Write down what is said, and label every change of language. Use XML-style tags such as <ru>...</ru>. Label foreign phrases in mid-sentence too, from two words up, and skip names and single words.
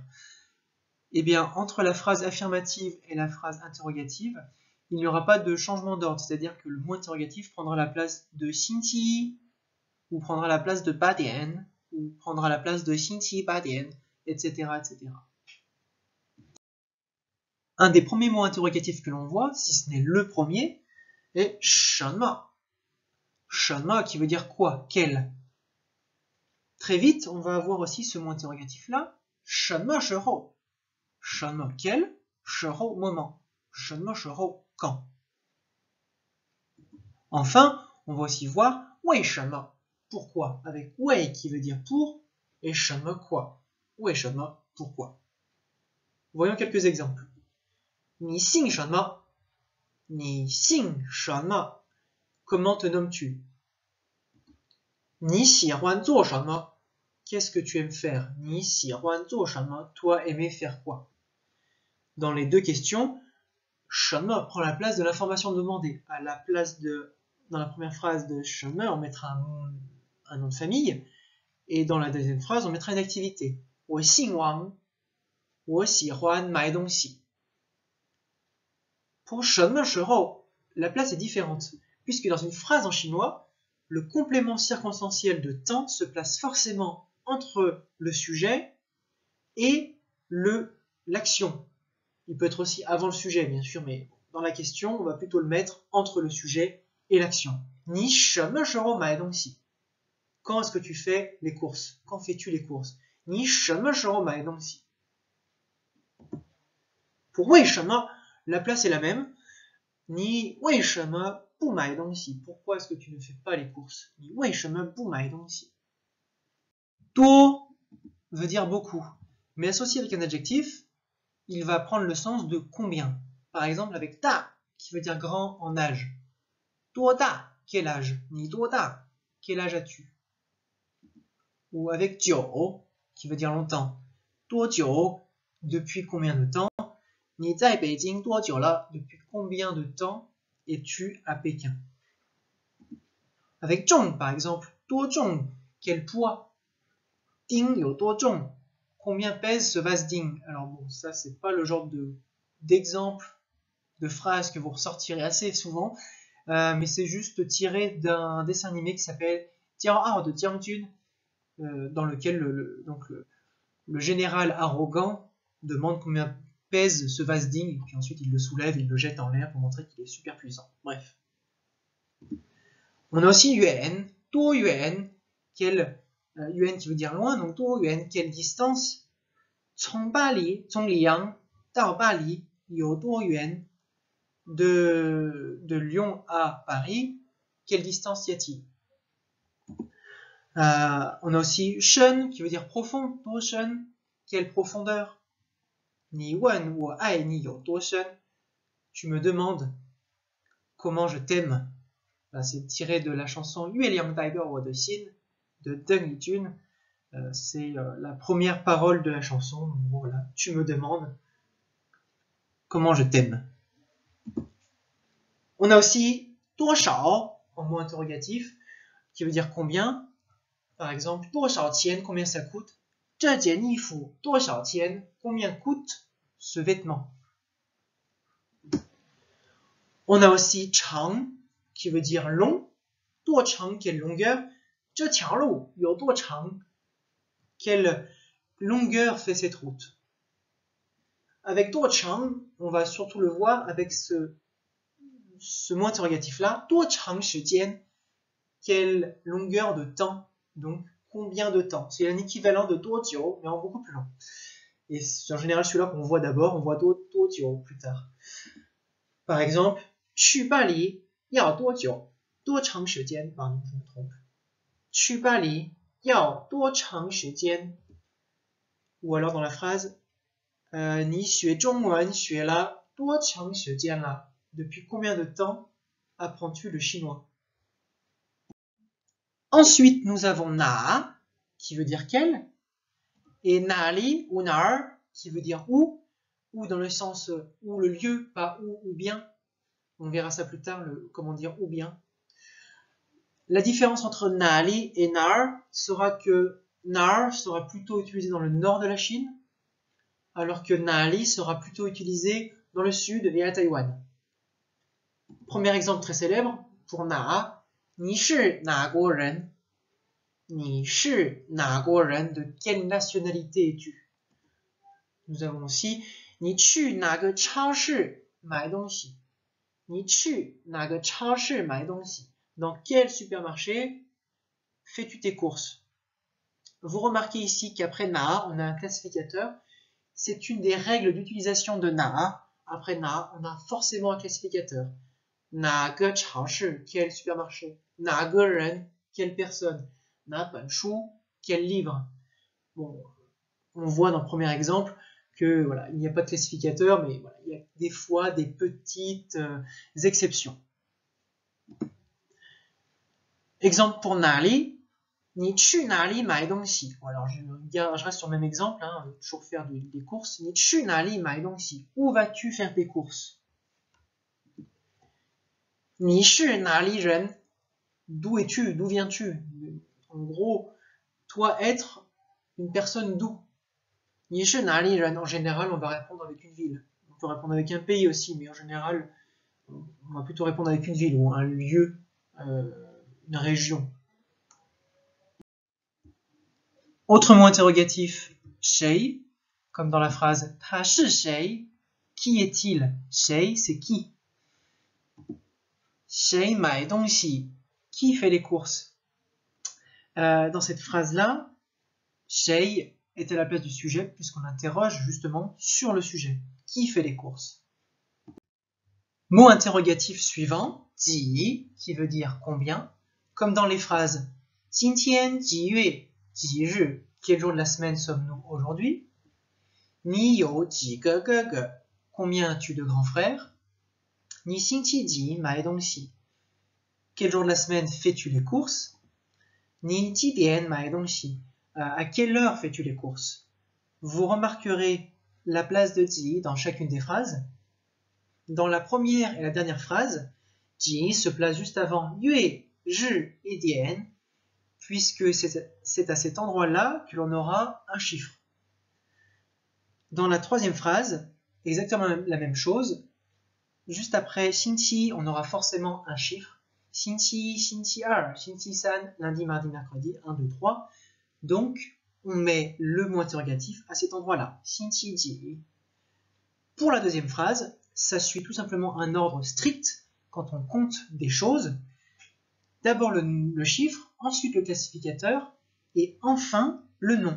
<fr>Eh bien, entre la phrase affirmative et la phrase interrogative, il n'y aura pas de changement d'ordre, c'est-à-dire que le mot interrogatif prendra la place de 星期, ou prendra la place de 8点, ou prendra la place de</fr> <zh>星期8点,</zh> <fr>etc., etc. Un des premiers mots interrogatifs que l'on voit, si ce n'est le premier, est 什么. 什么 qui veut dire quoi, quel. Très vite, on va avoir aussi ce mot interrogatif là,</fr> <zh>什么时候. 什么 quel, 时候 moment, 什么时候 quand.</zh> <fr>Enfin, on va aussi voir 为什么, pourquoi, avec 为 qui veut dire pour, et 什么 quoi, 为什么 pourquoi. Voyons quelques exemples.</fr> <zh>你姓什么? 你姓什么?</zh> <fr>Comment te nommes-tu?</fr> <zh>你喜欢做什么?</zh> <fr>Qu'est-ce que tu aimes faire?</fr> <zh>你喜欢做什么?</zh> <fr>Toi, aimer faire quoi? Dans les deux questions, 什么 prend la place de l'information demandée. À la place de, dans la première phrase de 什么, on mettra un nom de famille, et dans la deuxième phrase, on mettra une activité.</fr> <zh>我姓王, 我喜欢买东西.</zh> <fr>Pour 什么时候, la place est différente, puisque dans une phrase en chinois, le complément circonstanciel de temps se place forcément entre le sujet et l'action. Il peut être aussi avant le sujet, bien sûr, mais dans la question, on va plutôt le mettre entre le sujet et l'action.</fr> <zh>你什么时候买东西?</zh> <fr>Quand est-ce que tu fais les courses? Quand fais-tu les courses?</fr> <zh>你什么时候买东西? Pour 为什么,</zh> <fr>la place est la même.</fr> <zh>你为什么不买东西?</zh> <fr>Pourquoi est-ce que tu ne fais pas les courses?</fr> <zh>你为什么不买东西?</zh> <fr>多 veut dire beaucoup, mais associé avec un adjectif, il va prendre le sens de combien. Par exemple avec ta, qui veut dire grand en âge.</fr> <zh>多大,</zh> <fr>quel âge?</fr> <zh>你多大?</zh> <fr>Quel âge as-tu? Ou avec 久, qui veut dire longtemps.</fr> <zh>多久,</zh> <fr>depuis combien de temps?</fr> <zh>你在北京多久了?</zh> <fr>Depuis combien de temps es-tu à Pékin? Avec 重, par exemple,</fr> <zh>多重,</zh> <fr>quel poids?</fr> <zh>丁有多重?</zh> <fr>Combien pèse ce vase ding? Alors bon, ça c'est pas le genre d'exemple de phrase que vous ressortirez assez souvent, mais c'est juste tiré d'un dessin animé qui s'appelle Jiao de Jiangjun, dans lequel le général arrogant demande combien pèse ce vase ding, et puis ensuite il le soulève et il le jette en l'air pour montrer qu'il est super puissant. Bref. On a aussi yuan, 多远, quel yuan qui veut dire loin, donc 多远, quelle distance?</fr> <zh>从里昂到巴黎有多远?</zh> <fr>De Lyon à Paris, quelle distance y a-t-il? On a aussi 深 qui veut dire profond,</fr> <zh>多深,</zh> <fr>quelle profondeur?</fr> <zh>你问我爱你有多深?</zh> <fr>Tu me demandes comment je t'aime. C'est tiré de la chanson 月亮代表我的心 de Deng Yijun. C'est la première parole de la chanson. Voilà, tu me demandes comment je t'aime. On a aussi 多少 en mot interrogatif qui veut dire combien. Par exemple,</fr> <zh>多少钱</zh> <fr>combien ça coûte?</fr> <zh>这件衣服多少钱</zh> <fr>combien coûte ce vêtement? On a aussi 长 qui veut dire long,</fr> <zh>多长</zh> <fr>quelle longueur,</fr> <zh>这条路有多长</zh> <fr>quelle longueur fait cette route. Avec 多长, on va surtout le voir avec ce mot interrogatif là,</fr> <zh>多长时间</zh> <fr>quelle longueur de temps, donc combien de temps. C'est un équivalent de 多久 mais en beaucoup plus long. Et c'est en général celui-là qu'on voit d'abord, on voit 多久 plus tard. Par exemple,</fr> <zh>去巴黎要多久？多长时间？</zh> <fr>Pardon, je me trompe.</fr> <zh>去巴黎要多长时间？</zh> <fr>Ou alors dans la phrase,</fr> <zh>你学中文学了多长时间了？</zh> <fr>Depuis combien de temps apprends-tu le chinois? Ensuite, nous avons na, qui veut dire quel, et nali ou nar, qui veut dire où, ou dans le sens où le lieu, pas où ou bien. On verra ça plus tard, comment dire ou bien. La différence entre nali et nar sera que nar sera plutôt utilisé dans le nord de la Chine, alors que nali sera plutôt utilisé dans le sud et à Taïwan. Premier exemple très célèbre pour na,</fr> <zh>你是哪国人？你是哪国人？</zh> <fr>De quelle nationalité es-tu? Nous avons aussi</fr> <zh>你去哪个超市买东西？你去哪个超市买东西？</zh> <fr>Dans quel supermarché fais-tu tes courses? Vous remarquez ici qu'après na, on a un classificateur. C'est une des règles d'utilisation de na. Après na, on a forcément un classificateur.</fr> <zh>哪个超市</zh> <fr>quel supermarché?</fr> <zh>哪个人</zh> <fr>quelle personne?</fr> <zh>哪本书</zh> <fr>quel livre? Bon, on voit dans le premier exemple que voilà, il n'y a pas de classificateur, mais voilà, il y a des fois des petites exceptions. Exemple pour nali,</fr> <zh>你去哪里买东西?</zh> <fr>Alors je reste sur le même exemple, hein, toujours faire des courses.</fr> <zh>你去哪里买东西?</zh> <fr>Où vas-tu faire tes courses?</fr> <zh>你是哪里人?</zh> <fr>D'où es-tu? D'où viens-tu? En gros, toi être une personne d'où? 你是哪里人? En général, on va répondre avec une ville. On peut répondre avec un pays aussi, mais en général, on va plutôt répondre avec une ville ou un lieu, une région. Autre mot interrogatif, 谁, comme dans la phrase</fr> <zh>他是谁?</zh> <fr>Qui est-il? 谁, c'est qui?</fr> <zh>谁买东西?</zh> <fr>Qui fait les courses? Dans cette phrase-là, 谁 est à la place du sujet puisqu'on interroge justement sur le sujet. Qui fait les courses? Mot interrogatif suivant, 几, qui veut dire combien, comme dans les phrases</fr> <zh>今天几月几日,</zh> <fr>quel jour de la semaine sommes-nous aujourd'hui?</fr> <zh>你有几个哥哥?</zh> <fr>Combien as-tu de grands frères?</fr> <zh>你星期几买东西?</zh> <fr>Quel jour de la semaine fais-tu les courses?</fr> <zh>你几点买东西?</zh> <fr>À quelle heure fais-tu les courses? Vous remarquerez la place de 几 dans chacune des phrases. Dans la première et la dernière phrase, 几 se place juste avant 月, 日 et 点, puisque c'est à cet endroit-là que l'on aura un chiffre. Dans la troisième phrase, exactement la même chose. Juste après 星期, on aura forcément un chiffre.</fr> <zh>星期, 星期二, 星期三,</zh> <fr>lundi, mardi, mercredi, 1, 2, 3. Donc, on met le mot interrogatif à cet endroit-là.</fr> <zh>星期几.</zh> <fr>Pour la deuxième phrase, ça suit tout simplement un ordre strict quand on compte des choses. D'abord le chiffre, ensuite le classificateur, et enfin le nom.</fr>